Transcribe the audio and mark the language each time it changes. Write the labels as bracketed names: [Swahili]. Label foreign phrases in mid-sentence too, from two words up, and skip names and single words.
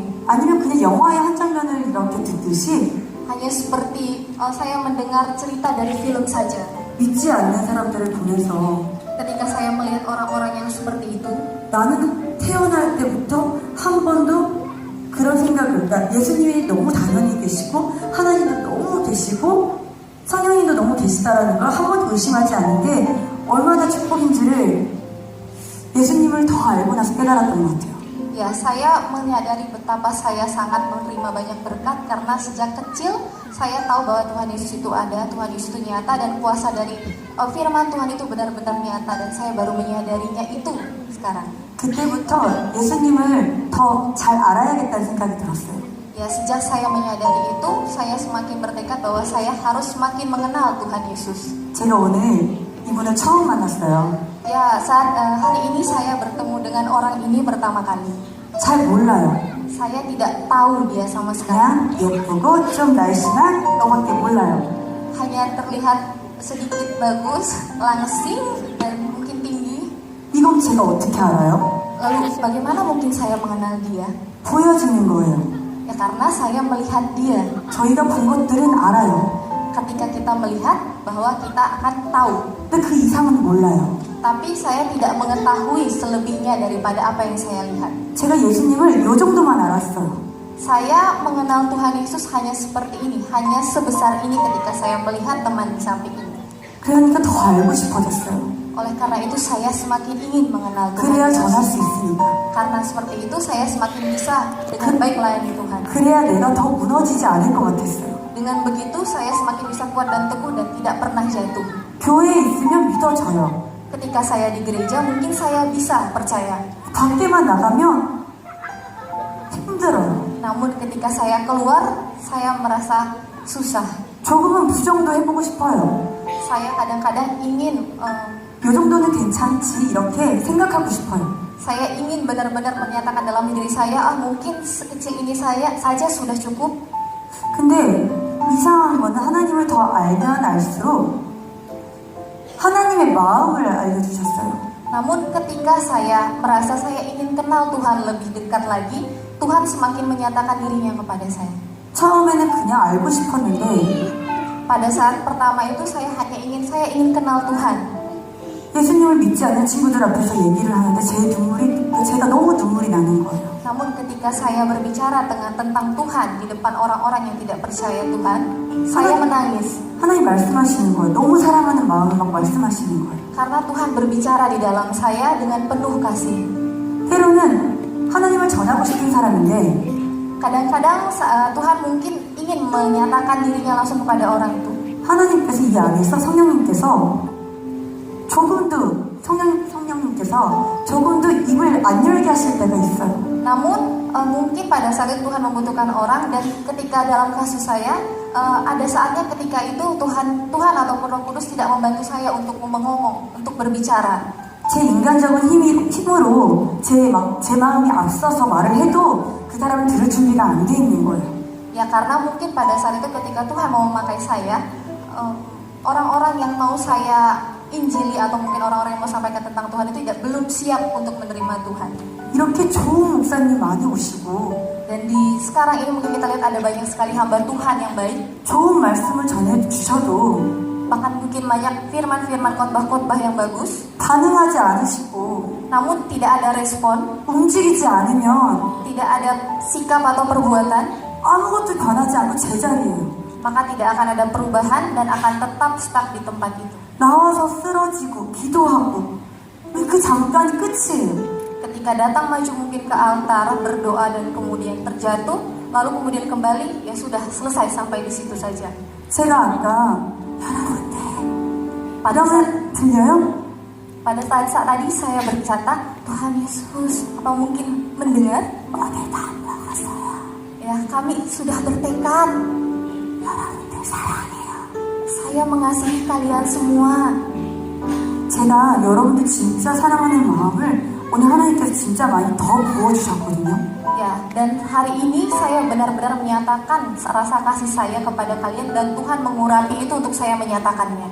[Korean] 아니면 그냥 영화의 한 장면을 이렇게 듣듯이 [Indonesian] Hanya seperti saya mendengar cerita dari film saja. [Korean] 믿지 않는 사람들을 보내서 [Indonesian] Ketika saya melihat orang-orang yang seperti itu, [Korean] 나는 태어날 때부터 한 번도 그런 생각을, 그러니까 예수님이 너무 당연히 계시고 하나님도 너무 계시고 성령님도 너무 계시다라는 걸 한 번도 의심하지 않는 게 얼마나 축복인지를 예수님을 더 알고 나서 깨달았던 것 같아요. [Indonesian] ya saya menyadari betapa saya sangat menerima banyak berkat karena sejak kecil saya tahu bahwa Tuhan Yesus itu ada, Tuhan Yesus itu nyata dan kuasa dari firman Tuhan itu benar-benar nyata dan saya baru menyadarinya itu sekarang. [Korean] 그때부터 예수님을 더 잘 알아야겠다는 생각이 들었어요. [Indonesian] Ya sejak saya menyadari itu, saya semakin bertekad bahwa saya harus semakin mengenal Tuhan Yesus. [Korean] 제가 오늘 이분을 처음 만났어요. [Indonesian] Ya saat hari ini saya bertemu dengan orang ini pertama kali. [Korean] 잘 몰라요. [Indonesian] Saya tidak tahu dia sama sekali. [Korean] 그냥 예쁘고 좀 날씬한 너밖에 몰라요. [Indonesian] Hanya terlihat sedikit bagus, langsing dan mungkin tinggi. [Korean] 이건 제가 어떻게 알아요? [Indonesian] Lalu bagaimana mungkin saya mengenal dia? [Korean] 보여지는 거예요. [Indonesian] Ya karena saya melihat dia. [Korean] 저희가 본 것들은 알아요. [Indonesian] Ketika kita melihat bahwa kita akan tahu. [Korean] 근데 그 이상은 몰라요. [Indonesian] Tapi saya tidak mengetahui selebihnya daripada apa yang saya lihat. [Korean] 제가 예수님을 요 정도만 알았어요. [Indonesian] Saya mengenal Tuhan Yesus hanya seperti ini, hanya sebesar ini ketika saya melihat teman di samping ini. [Korean] 그러니까 더 알고 싶어졌어요. [Indonesian] Oleh karena itu saya semakin ingin mengenal Tuhan [Korean] 그래야 [Indonesian] Yesus. [Korean] 전할 수 있으니까. [Indonesian] Karena seperti itu saya semakin bisa dengan baik melayani Tuhan. [Korean] 그래야 내가 더 무너지지 않을 것 같았어요. [Indonesian] Dengan begitu saya semakin bisa kuat dan teguh dan tidak pernah jatuh. [Korean] 교회에 있으면 믿어져요. [Indonesian] Ketika saya di gereja mungkin saya bisa percaya. [Korean] 밖에만 나가면 힘들어요. [Indonesian] Namun ketika saya keluar saya merasa susah. [Korean] 조금은 부정도 해보고 싶어요. [Indonesian] Saya kadang-kadang ingin [Korean] 요 정도는 괜찮지 이렇게 생각하고 싶어요. [Indonesian] saya ingin benar-benar menyatakan dalam diri saya, mungkin sekecil ini saya saja sudah cukup. [Korean] 근데 이상한 거는 하나님을 더 알면 알수록 하나님의 마음을 알려주셨어요. [Indonesian] Namun ketika saya merasa saya ingin kenal Tuhan lebih dekat lagi, Tuhan semakin menyatakan dirinya kepada saya. [Korean] 처음에는 그냥 알고 싶었는데 [Indonesian] Pada saat pertama itu saya ingin kenal Tuhan. [Korean] 예수님을 믿지 않는 친구들 앞에서 얘기를 하는데 제가 너무 눈물이 나는 거예요. [Indonesian] Namun ketika saya berbicara tentang Tuhan di depan orang-orang yang tidak percaya Tuhan, saya menangis. [Korean] 하나님 말씀하시는 거예요. 너무 사랑하는 마음을 막 말씀하시는 거예요. [Indonesian] Karena Tuhan berbicara di dalam saya dengan penuh kasih. [Korean] 때로는 하나님을 전하고 싶은 사람인데 [Indonesian] Kadang-kadang Tuhan mungkin ingin menyatakan dirinya langsung kepada orang itu. [Korean] 하나님께서 이 안에서 성령님께서 성령님께서 조금도 입을 안 열게 하실 때가 있어요. [Indonesian] Namun mungkin pada saat itu Tuhan membutuhkan orang dan ketika dalam kasus saya ada saatnya ketika itu Tuhan ataupun Roh Kudus tidak membantu saya untuk ngomong, untuk berbicara. [Korean] 제 인간적인 힘으로 제 마음이 앞서서 말을 해도 그 사람은 들을 준비가 안 돼 있는 거예요. [Indonesian] Ya karena mungkin pada saat itu ketika Tuhan mau memakai saya, orang-orang yang mau saya injili atau mungkin orang-orang yang mau sampaikan tentang Tuhan itu belum siap untuk menerima Tuhan. [Korean] 이렇게 좋은 목사님 많이 오시고 [Indonesian] Dan di sekarang ini mungkin kita lihat ada banyak sekali hamba Tuhan yang baik. [Korean] 좋은 말씀을 전해주셔도 [Indonesian] Bahkan mungkin banyak firman-firman khotbah-khotbah yang bagus. [Korean] 반응하지 않으시고 [Indonesian] Namun tidak ada respon, [Korean] 움직이지 않으면 [Indonesian] tidak ada sikap atau perbuatan, [Korean] 아무것도 변하지 않고 제자리예요. [Indonesian] maka tidak akan ada perubahan dan akan tetap stuck di tempat itu. [Korean] 나와서 쓰러지고 기도하고 그 잠깐 끝이에요. [Indonesian] Ketika datang maju mungkin ke altar, berdoa dan kemudian terjatuh, lalu kemudian kembali, ya sudah selesai sampai di situ saja. [Korean] 제가 아까 여러분들 [Indonesian] Pada saat, [Korean] 들려요? [Indonesian] pada saat tadi saya berkata, Tuhan Yesus, apa mungkin mendengar? [Korean] 오늘 다 먹었어요. [Indonesian] Ya kami sudah bertekad. [Korean] 여러분들 사랑해요. [Indonesian] Saya mengasihi kalian semua. [Korean] 제가 여러분들 진짜 사랑하는 마음을 오늘 하나님께서 진짜 많이 더 부어주셨거든요. [Indonesian] Ya, dan hari ini saya benar-benar menyatakan rasa kasih saya kepada kalian dan Tuhan mengurapi itu untuk saya menyatakannya.